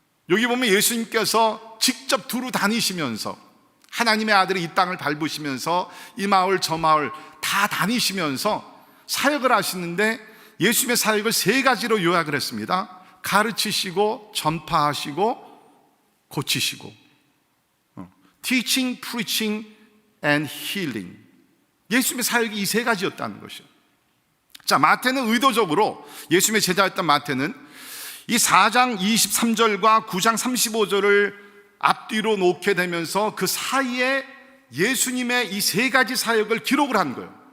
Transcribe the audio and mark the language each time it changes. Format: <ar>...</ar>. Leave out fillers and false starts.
<ko>여기 보면 예수님께서 직접 두루 다니시면서, 하나님의 아들이 이 땅을 밟으시면서 이 마을 저 마을 다 다니시면서 사역을 하시는데, 예수님의 사역을 세 가지로 요약을 했습니다. 가르치시고 전파하시고 고치시고.</ko> <en>Teaching, preaching and healing.</en> <ko>예수님의 사역이 이 세 가지였다는 것이죠. 자, 마태는 의도적으로, 예수님의 제자였던 마태는 이 4장 23절과 9장 35절을 앞뒤로 놓게 되면서 그 사이에 예수님의 이 세 가지 사역을 기록을 한 거예요.</ko>